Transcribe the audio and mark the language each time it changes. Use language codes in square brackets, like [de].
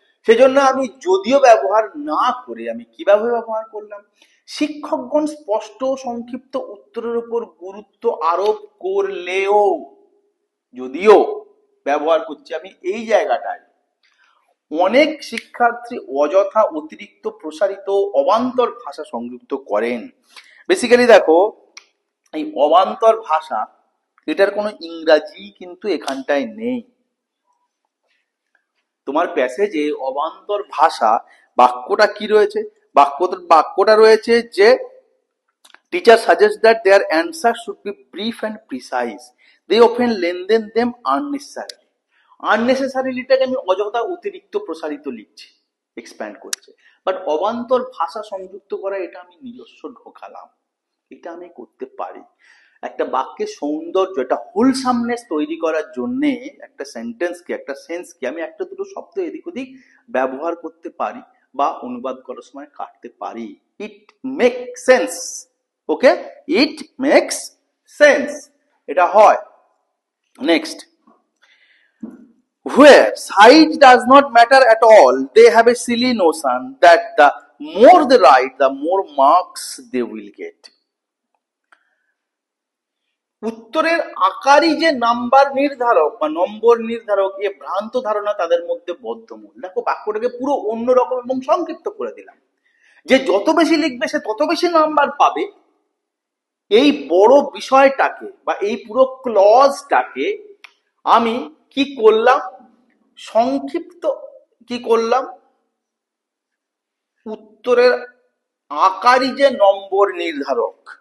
[bn] সেজন্য আমি যদিও ব্যবহার না করে আমি কিভাবে ব্যবহার করলাম, শিক্ষকগণ স্পষ্ট সংক্ষিপ্ত উত্তরের উপর গুরুত্ব আরোপ করলেও, যদিও ব্যবহার করছি আমি এই জায়গাটায়, অনেক শিক্ষার্থী অযথা অতিরিক্ত প্রসারিত অবান্তর ভাষা সংযুক্ত করেন। বেসিক্যালি দেখো এই অবান্তর ভাষা, এটার কোনো ইংরাজি কিন্তু এখানটায় নেই। তোমার প্যাসেজে অবান্তর ভাষা বাক্যটা কি রয়েছে? বাক্যটা রয়েছে যে [en] teacher suggests that their answer should be brief and precise. They often lengthen them unnecessarily. [bn] আননেসেসারিলিটাকে আমি অযথা অতিরিক্ত প্রসারিত লিখছি, এক্সপ্যান্ড করছে। বাট অবান্তর ভাষা সংযুক্ত করা, এটা আমি নিজস্ব ঢোকালাম, এটা আমি করতে পারি। একটা বাক্যের সৌন্দর্য, একটা হোলসামনেস তৈরি করার জন্যে একটা সেন্টেন্সকে, একটা সেন্সকে আমি একটা দুটো শব্দ এদিক ওদিক ব্যবহার করতে পারি বা অনুবাদ করার সময় কাটতে পারি। [en] It make sense. Okay, it makes sense, [bn] এটা হয়। [en] Next, where size does not matter at all, they have a silly notion that the more they write, the more marks they will get. [bn] উত্তরের আকারই যে number নির্ধারক বা নম্বর নির্ধারক, এ ভ্রান্ত ধারণা তাদের মধ্যে বদ্ধমূল। দেখো বাক্যটাকে পুরো অন্যরকম এবং সংক্ষিপ্ত করে দিলাম, যে যত বেশি লিখবে সে তত বেশি নাম্বার পাবে। এই বড় বিষয়টাকে বা এই পুরো ক্লজটাকে আমি কি করলাম, সংক্ষিপ্ত কি করলাম, উত্তরের আকারই যে নম্বর নির্ধারক,